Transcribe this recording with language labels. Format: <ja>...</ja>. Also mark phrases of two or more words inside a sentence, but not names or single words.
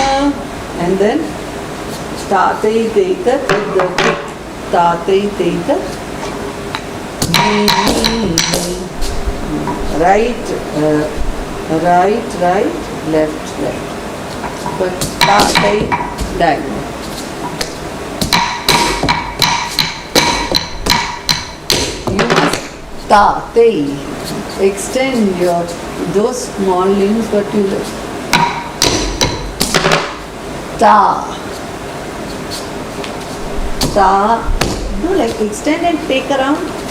<en>And then tatai teita tatai teita right left but tatai diagonal. You must tatai extend your those small limbs, but you ta, no, like extend and take around.</en>